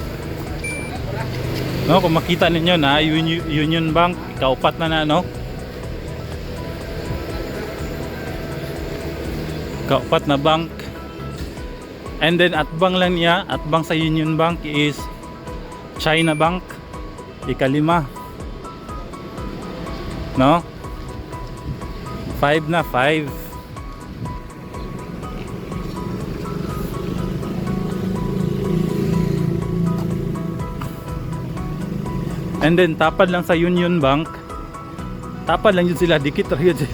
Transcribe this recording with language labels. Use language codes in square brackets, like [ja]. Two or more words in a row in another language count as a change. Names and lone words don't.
[ceb] No, kung makita ninyo na Union Bank, kaupat na, no? Kaupat na bank. [en] And then [ceb] atbang lang niya, atbang sa Union Bank is China Bank, ikalima. No? 5 na, 5. [en] And then [ceb] tapad lang sa Union Bank, tapad lang yun sila, dikit rin yun.